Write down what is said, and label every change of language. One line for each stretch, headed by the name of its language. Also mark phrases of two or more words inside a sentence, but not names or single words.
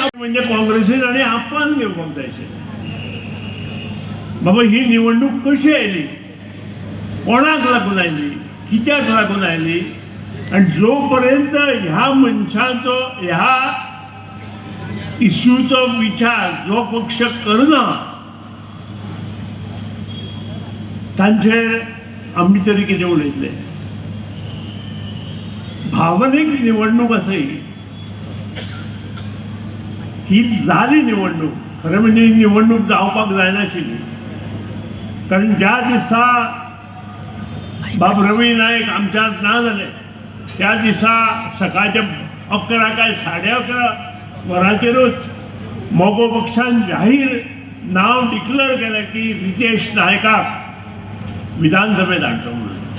Konkani: म्हणजे काँग्रेसीन आणि आपण घेवपाक जायचे. बाबा ही निवडणूक कशी आयली कोणाक लागून आयली कित्याक लागून आयली आणि जोपर्यंत ह्या मनशाचो ह्या इश्यूचो विचार जो पक्ष करना तांचेर आमी तरी कितें उलयतले. भावनीक निवडणूक आसा ही ही झाली निवडणूक. खरं म्हणजे ही निवडणूक जावपाक जायनाशिल्ली, कारण ज्या दिसा बाब रवी नायक आमच्यात ना जाले त्या दिसा सकाळच्या 11 काय 11:30 वरांचेरूच मोगो पक्षान जाहीर नाव डिक्लेअर केलें की रितेश नायकाक विधानसभेत हाडचो म्हणून.